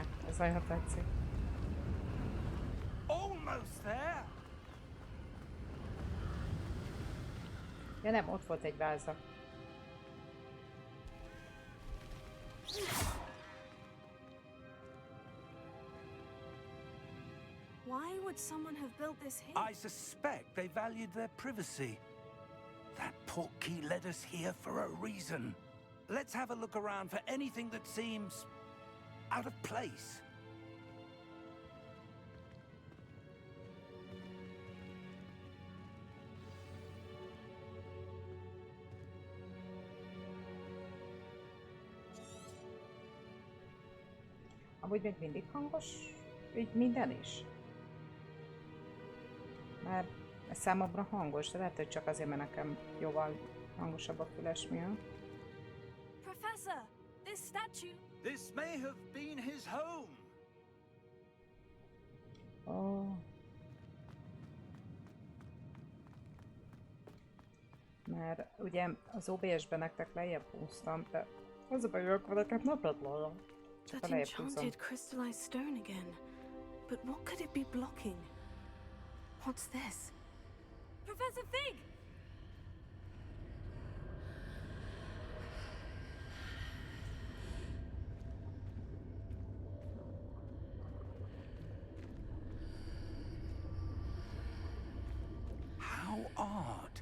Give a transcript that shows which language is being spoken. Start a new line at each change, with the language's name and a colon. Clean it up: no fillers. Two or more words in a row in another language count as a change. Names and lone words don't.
Hungarian: Ez olyan tetszik.
English: Almost there.
Hungarian: Ja nem, ott volt egy váza.
English: Why would someone have built this here? I suspect they valued their privacy. That portkey led us here for a reason. Let's have a look around for anything that seems out of place.
Hungarian: Amúgy még mindig hangos, így minden is. Mert ez számomra hangos, de lehet, hogy csak azért, mert nekem jóval hangosabb a füles miatt.
English: Professor, this statue. This may have been his home. Oh.
Hungarian: Mert ugye az OBS-ben nektek lejjebb húztam, de az a baj, hogy akkor nekem nem lett volna. Csak a
English: That
Hungarian: lejjebb húzom.
English: enchanted crystallized stone again. But what could it be blocking? What's this? Professor Fig! How odd.